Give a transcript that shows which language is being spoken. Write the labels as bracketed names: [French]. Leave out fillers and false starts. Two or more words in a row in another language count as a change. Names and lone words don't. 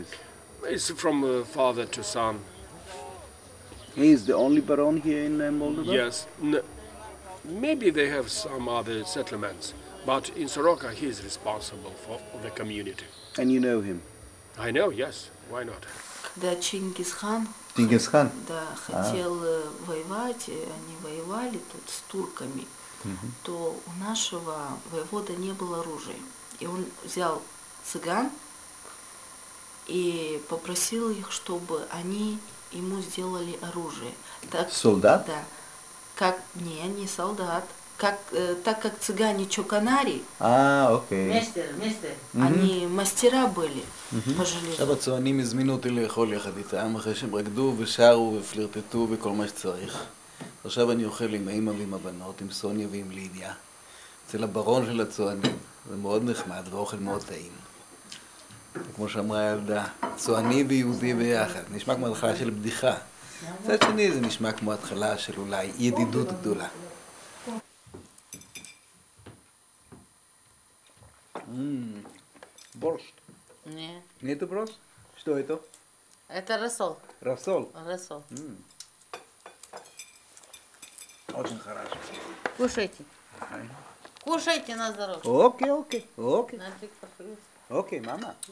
[English] It's from father to son. He is the only baron here in Moldova? Yes. Maybe they have some other settlements, but in Soroka he is responsible for the community. And you know him? I know, yes. Why not? [Russian] Когда Чингисхан хотел воевать, они воевали тут с турками, то у нашего воевода не было оружия. И он взял цыган и попросил их, чтобы они ему сделали оружие. Солдат? Да. Не солдат. Так как цыгане чоканари, окей. они мастера были по железу. [Hebrew] עכשיו הצוענים הזמינו אותי לאכול יחד איתם, אחרי שהם רקדו ושרו ופלרטטו וכל מה שצריך. עכשיו אני אוכל עם האמא ועם הבנות, עם סוניה ועם לידיה, אצל הברון של הצוענים. זה מאוד נחמד ואוכל מאוד טעים. כמו שאמרה הילדה, צועני ויהודי ביחד. נשמע כמו התחלה של בדיחה. מצד שני זה נשמע כמו התחלה של אולי ידידות גדולה. [Russian] Борщ. Нет. Нету борщ? Что это? Это рассол. Рассол. Рассол. Очень хорошо. Кушайте. Кушайте на здоровье. Окей, окей, окей. Окей, мама.